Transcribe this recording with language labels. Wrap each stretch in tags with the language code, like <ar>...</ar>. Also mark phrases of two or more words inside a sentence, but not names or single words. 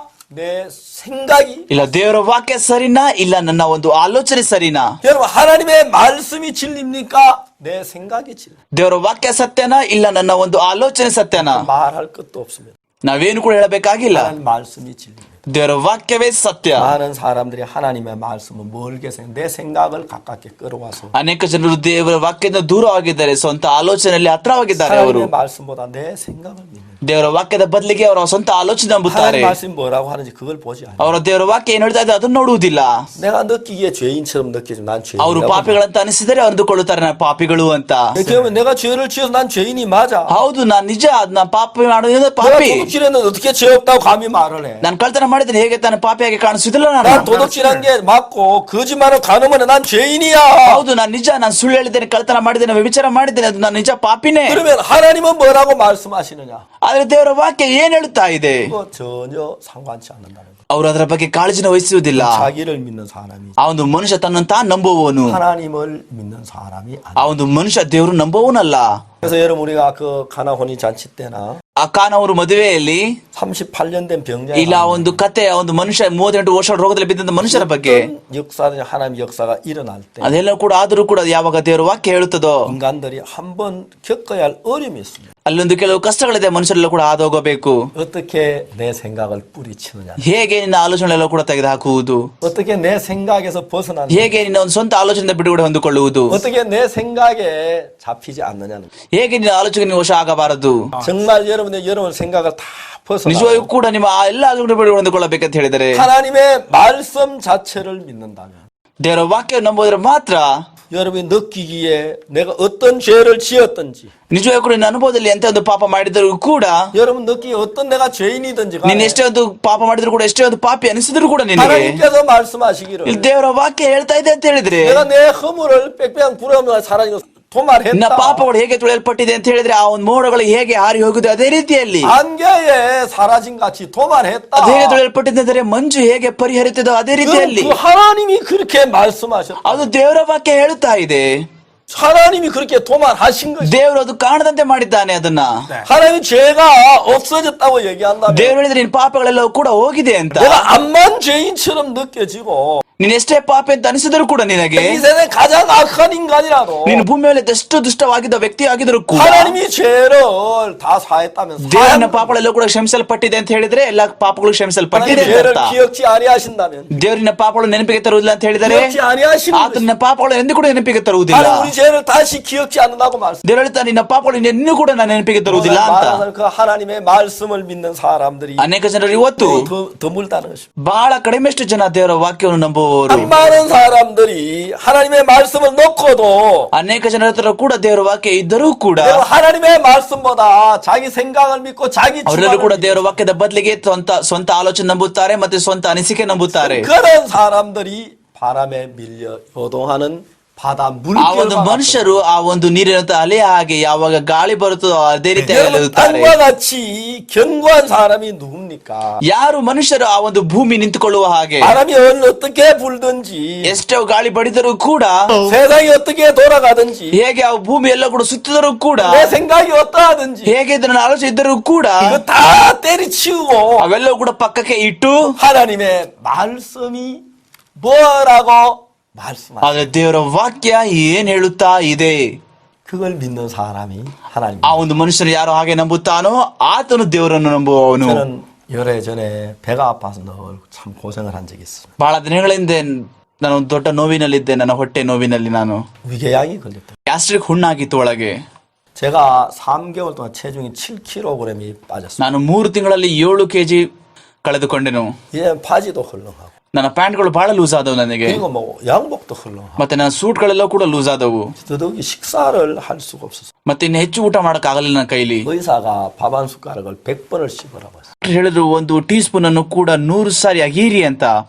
<ko>내 생각이</ko> <kn>ಇಲ್ಲ ದೇವರ ವಾಕ್ಯ ಸರಿನಾ ಇಲ್ಲ ನನ್ನ ಒಂದು ಆಲೋಚನೆ ಸರಿನಾ?</kn> <ko>여러분 하나님의 말씀이 진리입니까? 내 생각이 진리.</ko> <kn>ದೇವರ ವಾಕ್ಯ ಸತ್ಯನಾ ಇಲ್ಲ ನನ್ನ ಒಂದು ಆಲೋಚನೆ ಸತ್ಯನಾ?</kn> <ko>말할 것도 없습니다.</ko> <kn>ನಾವೇನು ಕೂಡ ಹೇಳಬೇಕಾಗಿಲ್ಲ.</kn> <ko>하나님 말씀이 진리입니다.</ko> <kn>ದೇವರ ವಾಕ್ಯವೇ ಸತ್ಯ.</kn> <ko>많은 사람들이 하나님의 말씀을 멀게 내 생각을 가깝게 끌어와서</ko> <kn>ಅನೇಕ ಜನರು ದೇವರ ವಾಕ್ಯದಿಂದ ದೂರವಾಗಿದ್ದಾರೆ, ಸ್ವಂತ ಆಲೋಚನೆಯಲ್ಲಿ ಹತ್ರವಾಗಿದ್ದಾರೆ. ಅವರು</kn> <ko>하나님의 말씀보다 내 생각을 믿는.</ko> <kn>ದೇವರ ವಾಕ್ಯದ ಬದಲಿಗೆ ಅವರ ಸ್ವಂತ ಆಲೋಚನೆ ನಂಬುತ್ತಾರೆ.</kn> <ko>하나님 말씀이 뭐라고 하는지 그걸 보지 않아요.</ko> <kn>ಅವರ ದೇವರ ವಾಕ್ಯ ಏನ್ ಹೇಳ್ತಾ ಇದೆ ಅದನ್ನು ನೋಡುವುದಿಲ್ಲ.</kn> <ko>내가 느끼기에 죄인처럼 느끼지만 난</ko> <kn>ಅವರು</kn> <ko>죄인이라고.</ko> <kn>ಪಾಪಿಗಳಂತ ಅನಿಸಿದರೆ ಅಂದುಕೊಳ್ಳುತ್ತಾರೆ ನಾನು ಪಾಪಿಗಳು ಅಂತ.</kn> <ko>그러면 내가 죄를 지어서 난 죄인이 맞아.</ko> <kn>ಹೌದು ನಾನ್ ನಿಜ ನಾ ಪಾಪಿ ಮಾಡೋದ್ರಿಂದ</kn> <ko>내가</ko> <kn>ಪಾಪಿ.</kn> <ko>도둑질했는데 어떻게 죄 없다고 감히 말을 해?</ko> <kn>ನಾನು ಕಳ್ತನ ಮಾಡಿದ್ರೆ ಹೇಗೆ ತಾನು ಪಾಪಿಯಾಗಿ ಕಾಣಿಸುವುದಿಲ್ಲ</kn> <ko>난</ko> <kn>ನಾನು?</kn> <ko>도둑질한 게 맞고 거짓말을 가늠하는 난 죄인이야.</ko> <kn>ಹೌದು ನಾನು ನಿಜ ನಾನು ಸುಳ್ಳು ಹೇಳಿದ್ದೇನೆ, ಕಳ್ತನ ಮಾಡಿದ್ದೇನೆ, ವ್ಯಭಿಚಾರ ಮಾಡಿದ್ದೇನೆ, ಅದು ನಾನು ನಿಜ ಪಾಪಿನೇ.</kn> <ko>그러면 하나님은 뭐라고 말씀하시느냐?</ko> <kn>ಆದ್ರೆ ದೇವರ ವಾಕ್ಯ ಏನ್ ಹೇಳುತ್ತಾ ಇದೆ?</kn> <ko>그거 전혀 상관치 않는다는 거.</ko> <kn>ಅವರು ಅದರ ಬಗ್ಗೆ ಕಾಳಜಿನ ವಹಿಸುವುದಿಲ್ಲ.</kn> <ko>자기를 믿는 사람이</ko> <kn>ಆ ಒಂದು ಮನುಷ್ಯ ತನ್ನನ್ನು ತಾನು ನಂಬುವವನು.</kn> <ko>하나님을 믿는 사람이</ko> <kn>ಆ</kn> <ko>아니에요.</ko> <kn>ಒಂದು ಮನುಷ್ಯ ದೇವರು ನಂಬುವವನಲ್ಲ.</kn> <ko>그래서 여러분 우리가 그 가나 혼인 잔치 때나</ko> <kn>ಆ ಕಾನವರು ಮದುವೆಯಲ್ಲಿ</kn> <ko>38년 된 병자가</ko> <kn>ಇಲ್ಲ ಒಂದು ಕತೆ, ಒಂದು ಮನುಷ್ಯ 38 ವರ್ಷ ರೋಗದಲ್ಲಿ ಬಿದ್ದಂತ ಮನುಷ್ಯರ ಬಗ್ಗೆ</kn> <ko>역사는 하나님 역사가 일어날 때</ko> <kn>ಅದೆಲ್ಲ ಕೂಡ ಆದರೂ ಕೂಡ ಯಾವಾಗ ದೇವರ ವಾಕ್ಯ ಹೇಳುತ್ತದೋ</kn> <ko>인간들이 한번 겪어야 할 어려움이 있습니다.</ko> <kn>ಅಲ್ಲೊಂದು ಕೆಲವು ಕಷ್ಟಗಳಿದೆ, ಮನುಷ್ಯರೆಲ್ಲ ಕೂಡ ಹಾದೋಗಬೇಕು.</kn> <ko>어떻게 내 생각을 뿌리치느냐,</ko> <kn>ಹೇಗೆ ನಿನ್ನ ಆಲೋಚನೆಲ್ಲ ಕೂಡ ತೆಗೆದುಹಾಕುವುದು,</kn> <ko>어떻게 내 생각에서 벗어나느냐,</ko> <kn>ಹೇಗೆ ನಿನ್ನ ಒಂದು ಸ್ವಂತ ಆಲೋಚನೆ ಬಿಡುಗಡೆ ಹೊಂದಿಕೊಳ್ಳುವುದು,</kn> <ko>어떻게 내 생각에 잡히지 않느냐는 거예요.</ko> <kn>ಹೇಗೆ ನಿನ್ನ ಆಲೋಚನೆ ವಶ ಆಗಬಾರದು.</kn> <ko>정말 여러분 생각을 다 벗어나</ko> <kn>ನಿಜವಾಗಿಯೂ ಕೂಡ ನಿಮ್ಮ ಆ ಎಲ್ಲ ಆಲೋಚನೆ ಬಿಡುಗಡೆ ಹೊಂದಿಕೊಳ್ಳಬೇಕಂತ ಹೇಳಿದರೆ</kn> <ko>하나님의 말씀 자체를 믿는다면</ko> <kn>ದೇವರ ವಾಕ್ಯ ನಂಬೋದ್ರೆ ಮಾತ್ರ</kn> <ko>여러분이 느끼기에 내가 어떤 죄를 지었든지</ko> <kn>ನಿಜವಾಗಿಯೂ ಕೂಡ ನಿನ್ನ ಅನುಭವದಲ್ಲಿ ಎಂತ ಒಂದು ಪಾಪ ಮಾಡಿದರೂ ಕೂಡ</kn> <ko>여러분 느끼기에 어떤 내가 죄인이든지</ko> <kn>ನೀನ್</kn> <ko>간에</ko> <kn>ಎಷ್ಟೇ ಒಂದು ಪಾಪ ಮಾಡಿದ್ರು ಕೂಡ ಎಷ್ಟೇ ಒಂದು ಪಾಪಿ ಅನಿಸಿದ್ರು ಕೂಡ ನಿನಗೆ</kn> <ko>하나님께서 말씀하시기를</ko> <kn>ಇಲ್ಲಿ ದೇವರ ವಾಕ್ಯ ಹೇಳ್ತಾ ಇದೆ ಅಂತ ಹೇಳಿದ್ರೆ</kn> <ko>내가 내 허물을 빽빽한 부러움을 사랑이</ko> <kn>ನಿನ್ನ</kn> <ko>도말했다.</ko> <kn>ಪಾಪಗಳು ಹೇಗೆ ತುಳಿಯಲ್ಪಟ್ಟಿದೆ ಅಂತ ಹೇಳಿದ್ರೆ ಆ ಒಂದು ಮೋಡಗಳು ಹೇಗೆ ಹಾರಿ ಹೋಗುದು ಅದೇ ರೀತಿಯಲ್ಲಿ</kn> <ko>안개에 사라진 같이 도말했다.</ko> <kn>ಅದು ಹೇಗೆ ತುಳಿಯಲ್ಪಟ್ಟಿದೆ ಅಂದರೆ ಮಂಜು ಹೇಗೆ ಪರಿಹರಿತದೋ ಅದೇ ರೀತಿಯಲ್ಲಿ</kn> <ko>그 하나님이 그렇게 말씀하셨다.</ko> <kn>ಅದು ದೇವರ ವಾಕ್ಯ ಹೇಳುತ್ತಾ ಇದೆ.</kn> <ko>하나님이 그렇게 도말하신 것이</ko> <kn>ದೇವರು ಅದು ಕಾಣದಂತೆ ಮಾಡಿದ್ದಾನೆ ಅದನ್ನ.</kn> <ko>하나님 죄가 없어졌다고 얘기한다면</ko> <kn>ದೇವರು ಹೇಳಿದ್ರೆ ನಿನ್ನ ಪಾಪಗಳೆಲ್ಲವೂ ಕೂಡ ಹೋಗಿದೆ ಅಂತ.</kn> <ko>내가 암만 죄인처럼 느껴지고</ko> <kn>ನೀನ್ ಎಷ್ಟೇ ಪಾಪಿ ಅಂತ ಅನಿಸಿದ್ರು ಕೂಡ ನಿನಗೆ</kn> <ko>이 세상에 가장 악한 인간이라도</ko> <kn>ನೀನು ಭೂಮಿ ಮೇಲೆ ಎಷ್ಟು ದುಷ್ಟವಾಗಿದ್ದ ವ್ಯಕ್ತಿ ಆಗಿದ್ರು ಕೂಡ</kn> <ko>하나님이 죄를 다 사했다면</ko> <kn>ದೇವರ ಪಾಪಗಳೆಲ್ಲ ಕೂಡ ಕ್ಷಮಿಸಲ್ಪಟ್ಟಿದೆ ಅಂತ ಹೇಳಿದ್ರೆ ಎಲ್ಲ ಪಾಪಗಳು ಕ್ಷಮಿಸಲ್ಪಟ್ಟಿದೆ</kn> <ko>하나님 죄를</ko> <kn>ಅಂತ.</kn> <ko>기억지 아니하신다면</ko> <kn>ದೇವರಿನ ಪಾಪಗಳು ನೆನಪಿಗೆ ತರುವುದಿಲ್ಲ ಅಂತ ಹೇಳಿದರೆ</kn> <ko>기억지 아니하시는</ko> <kn>ಆತನ ಪಾಪಗಳು ಎಂದು ಕೂಡ ನೆನಪಿಗೆ ತರುವುದಿಲ್ಲ.</kn> <ko>하나님 우리 죄를 다시 기억지 않는다고 말씀.</ko> <kn>ದೇವರು ಹೇಳ್ತಾ ನಿನ್ನ ಪಾಪಗಳು ಇನ್ನೂ ಕೂಡ ನಾನು ನೆನಪಿಗೆ ತರುವುದಿಲ್ಲ ಅಂತ.</kn> <ko>그 하나님의 말씀을 믿는 사람들이</ko> <kn>ಅನೇಕ ಜನರು ಇವತ್ತು</kn> <ko>드물다는 것입니다.</ko> <kn>ಬಹಳ ಕಡಿಮೆಷ್ಟು ಜನ ದೇವರ ವಾಕ್ಯವನ್ನು ನಂಬುವವರು.</kn> <ko>많은 사람들이 하나님의 말씀을 놓고도</ko> <kn>ಅನೇಕ ಜನರ ಹತ್ರ ಕೂಡ ದೇವರ ವಾಕ್ಯ ಇದ್ದರೂ ಕೂಡ</kn> <ko>하나님의 말씀보다 자기 생각을 믿고 자기</ko> <kn>ಅವರೆಲ್ಲರೂ ಕೂಡ</kn> <ko>주관을</ko> <kn>ದೇವರ ವಾಕ್ಯದ ಬದಲಿಗೆ ಸ್ವಂತ ಆಲೋಚನೆ ನಂಬುತ್ತಾರೆ ಮತ್ತೆ ಸ್ವಂತ ಅನಿಸಿಕೆ ನಂಬುತ್ತಾರೆ.</kn> <ko>그런 사람들이 바람에 밀려 요동하는 바다</ko> <kn>ಆ</kn> <ko>물결과</ko> <kn>ಒಂದು ಮನುಷ್ಯರು ಆ ಒಂದು ನೀರಿನ ಅಲೆ ಹಾಗೆ ಯಾವಾಗ ಗಾಳಿ ಬರುತ್ತದೋ ಅದೇ ರೀತಿ</kn> <ko>여러분 땅과 같이 견고한 사람이 누굽니까?</ko> <kn>ಯಾರು ಮನುಷ್ಯರು ಆ ಒಂದು ಭೂಮಿ ನಿಂತುಕೊಳ್ಳುವ ಹಾಗೆ</kn> <ko>바람이 어떻게 불든지</ko> <kn>ಎಷ್ಟೋ ಗಾಳಿ ಬಡಿದರೂ ಕೂಡ</kn> <ko>세상이 어떻게 돌아가든지</ko> <kn>ಹೇಗೆ ಆ ಭೂಮಿ ಎಲ್ಲ ಕೂಡ ಸುತ್ತಿದರೂ ಕೂಡ</kn> <ko>내 생각이 어떠하든지</ko> <kn>ಹೇಗೆ ಇದನ್ನ ಆಲೋಚನೆ ಇದ್ದರೂ ಕೂಡ</kn> <ko>이거 다 때리치우고</ko> <kn>ಅವೆಲ್ಲವೂ ಕೂಡ ಪಕ್ಕಕ್ಕೆ ಇಟ್ಟು</kn> <ko>하나님의 말씀이 뭐라고 말씀하시죠.</ko> <kn>ಆದ್ರೆ ದೇವರ ವಾಕ್ಯ ಏನ್ ಹೇಳುತ್ತಾ ಇದೆ</kn> <ko>그걸 믿는 사람이 하나님.</ko> <kn>ಆ ಒಂದು ಮನುಷ್ಯನು ಯಾರು ಹಾಗೆ ನಂಬುತ್ತಾನೋ ಆತನು ದೇವರನ್ನು ನಂಬುವವನು.</kn> <ko>저는 열애전에 배가 아파서 늘 참 고생을 한 적이 있습니다.</ko> <kn>ಬಹಳ ದಿನಗಳ ಹಿಂದೆ ನಾನು ಒಂದು ದೊಡ್ಡ ನೋವಿನಲ್ಲಿದ್ದೆ. ನನ್ನ ಹೊಟ್ಟೆ ನೋವಿನಲ್ಲಿ ನಾನು</kn> <ko>위궤양이 걸렸다.</ko> <kn>ಗ್ಯಾಸ್ಟ್ರಿಕ್ ಹುಣ್ಣಾಗಿತ್ತು ಒಳಗೆ.</kn> <ko>제가 3개월 동안 체중이 7kg이 빠졌어요.</ko> <kn>ನಾನು 3 ತಿಂಗಳಲ್ಲಿ 7 kg ಕಳೆದುಕೊಂಡೆನು.</kn> <ko>예, 바지도 헐렁하고.</ko> <kn>ನನ್ನ ಪ್ಯಾಂಟ್ಗಳು ಬಹಳ ಲೂಸ್ ಆದವು ನನಗೆ.</kn> <ko>그리고 뭐 양복도 헐렁하고.</ko> <kn>ಮತ್ತೆ ನನ್ನ ಸೂಟ್ಗಳೆಲ್ಲ ಕೂಡ ಲೂಸ್ ಆದವು.</kn> <ko>더더욱이 식사를 할 수가 없었어요.</ko> <kn>ಮತ್ತೆ ಇನ್ನು ಹೆಚ್ಚು ಊಟ ಮಾಡಕ್ ಆಗಲಿಲ್ಲ ನನ್ನ ಕೈಲಿ.</kn> <ko>의사가 밥 한 숟가락을 100번을 씹으라고 했어요.</ko> <kn>ಹೇಳಿದ್ರು ಒಂದು</kn> <en>tea spoon</en> <kn>ಅನ್ನು ಕೂಡ 100 ಸಾರಿ ಅಗೀರಿ ಅಂತ.</kn>